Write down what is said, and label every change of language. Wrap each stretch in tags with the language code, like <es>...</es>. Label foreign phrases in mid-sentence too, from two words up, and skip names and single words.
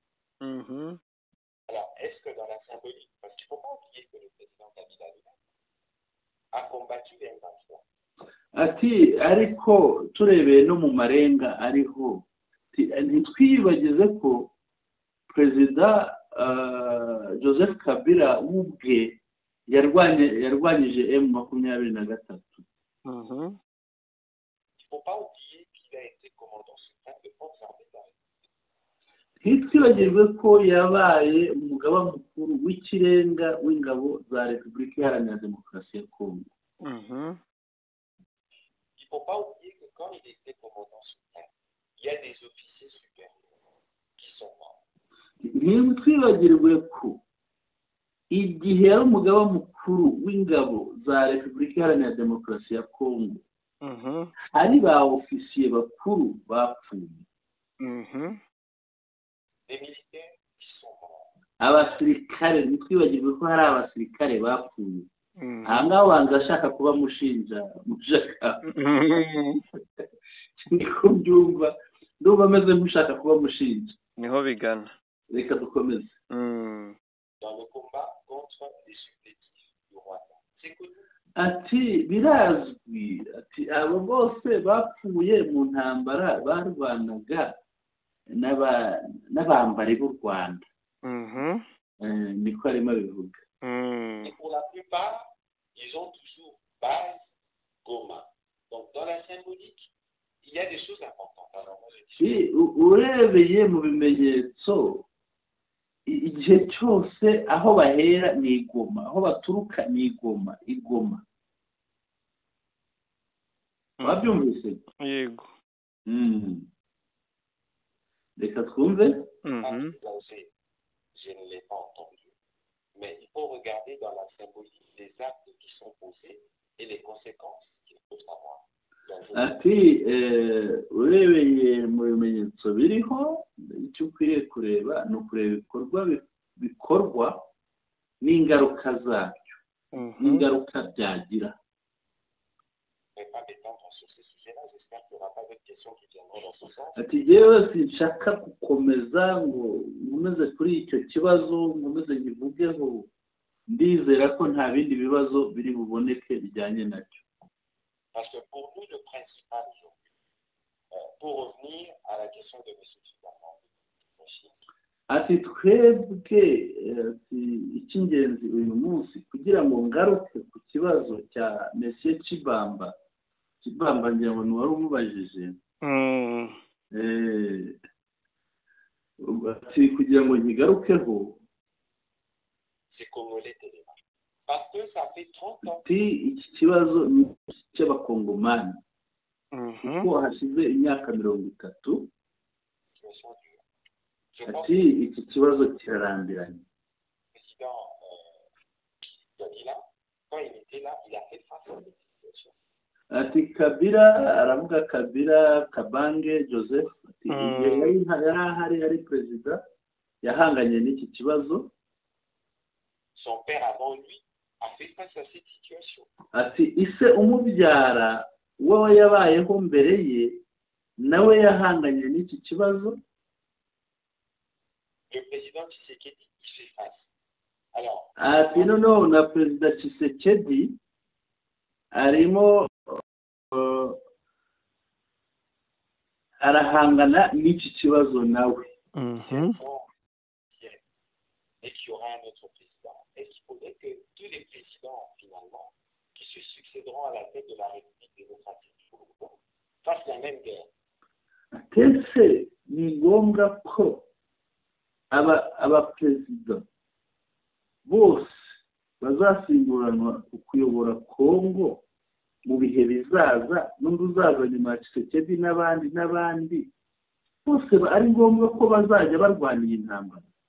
<rw>Ati ariko turebeye no mu marenga ariho, ntitwibagize ko Perezida Joseph Kabila ubwe yarwanyije M23. Ntitwibagirwe ko yabaye umugaba mukuru w'ikirenga w'ingabo za Repubulika Iharanira Demokarasi ya Kongo.</rw> <fr>Il ne faut pas oublier que quand il était commandant suprême, il y a des officiers supérieurs qui sont morts.</fr> <rw>Ntitwibagirwe ko igihe yari umugaba mukuru w'ingabo za Repubulika Iharanira Demokarasi ya Kongo, hari ba ofisiye bakuru bapfuye.</rw> <fr>Des militaires qui sont morts.</fr> <rw>Abasirikare, ntitwibagirwe ko hari abasirikare bapfuye. Aha ngaho banza ashaka kuba mushinja mushaka. Niko byumva, ndumva ameze nk'ushaka kuba mushinja. Niho bigana. Reka dukomeze.</rw> <fr>Dans le combat contre les supplétifs du Rwanda. C'est connu.</fr> <rw>Ati birazwi, ati abo bose bapfuye mu ntambara barwanaga n'abambari b'u Rwanda. Niko arimo bivuga.</rw> <fr>Et pour la plupart, ils ont toujours base Goma. Donc dans la symbolique, il y a des choses importantes. Alors moi je dis.</fr> <rw>Urebeye mu bimenyetso, igihe cyose aho bahera ni Igoma, aho baturuka ni Igoma, Igoma. Wabyumvise? Yego. Reka twumve.</rw> <fr>Je ne l'ai pas entendu. Mais il faut regarder dans la symbolique les actes qui sont posés et les conséquences qu'il faut avoir.</fr> <rw>Ati urebeye mu bimenyetso biriho, icyo ukwiriye kureba ni ukureba ibikorwa bikorwa n'ingaruka zabyo, n'ingaruka byagira. Ati yewe sinshaka gukomeza ngo nkomeze kuri icyo kibazo, nkomeze nkivugeho, ndizera ko nta bindi bibazo biri buboneke bijyanye nacyo.</rw> <fr>Parce que pour nous, le principal aujourd'hui, pour revenir à la question de M. Tshisekedi,</fr> <rw>ati twebwe icy'ingenzi uyu munsi kugira ngo ngaruke ku kibazo cya Monsieur Chibamba ngira ngo wari umubajije. Ati kugira ngo nkigarukeho,</rw> <fr>c'est Congolais Téléma. Parce que ça fait 30 ans.</fr> <rw>Ati iki kibazo ni cy'abakongomani. Kuko hashize imyaka 30. Ati iki kibazo kirarambiranye.</rw> <fr>Président Kabila, quand il était là, il a fait face à cette situation.</fr> <rw>Ati Kabila, aravuga Kabila Kabange Joseph, ati yari ari perezida yahanganye n'iki kibazo.</rw> <fr>Son père avant lui a fait face à cette situation.</fr> <rw>ati ise umubyara wowe yabayeho mbere ye nawe yahanganye n'iki kibazo.</rw> <fr>Le président Tshisekedi y fait face. Alors,</fr> <rw>ati noneho na perezida Tshisekedi arimo arahangana n'iki kibazo nawe.</rw> <fr>Et qu'il y aura un autre président. Est-ce qu'il faudrait que tous les présidents, finalement, qui se succéderont à la tête de la République démocratique du Congo, fassent la même guerre?</fr> <rw>Ese ni ngombwa ko abaperezida bose bazasimburanwa kuyobora Kongo mu bihe bizaza, n'undi uzaza nyuma ya Tshisekedi n'abandi bose ari ngombwa ko bazajya barwaniye intambara?</rw>